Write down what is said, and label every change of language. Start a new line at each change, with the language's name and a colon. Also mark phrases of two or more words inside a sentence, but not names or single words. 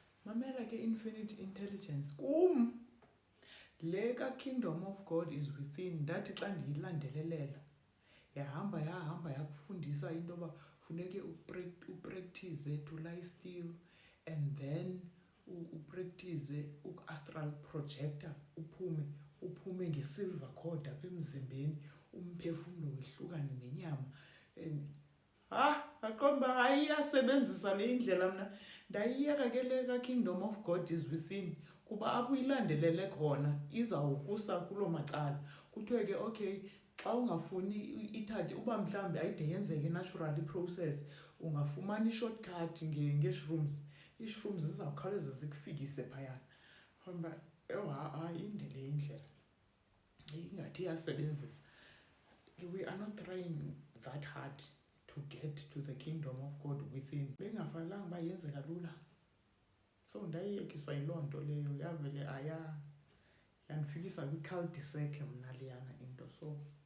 Xhosa: mamela ke
English: infinite intelligence
Xhosa: kum le ka-Kingdom of God is Within. Ndathi xa ndiyilandelelela yahamba yakufundisa into yoba funeke upractice
English: to lie still, and then
Xhosa: upractice
English: astral projector,
Xhosa: uphume ngesilver cord apha emzimbeni, umphefumlo wehlukane nenyama. And aqonda uba hayi iyasebenzisa le indlela. Mna ndayiyeka ke le ka-Kingdom of God is Within kuba apho uyilandelele khona izawukusa kuloo macala. Kuthiwe ke okay, xa ungafuni ithathe uba mhlawumbi ayide yenzeke naturally i-process, ungafumana i-shortcut nge-shrooms. Ii-shrooms zizawukhawuleza zikufikise phayana. Uba hayi inde le indlela, ingathi iyasebenzisa.
English: We are not trying that hard to get to the Kingdom of God Within.
Xhosa: Bengafanelanga uba yenzeka lula. So ndayiyekiswa yiloo nto leyo, yavele yandifikisa kwi-cul-de-sac mna leyana into. So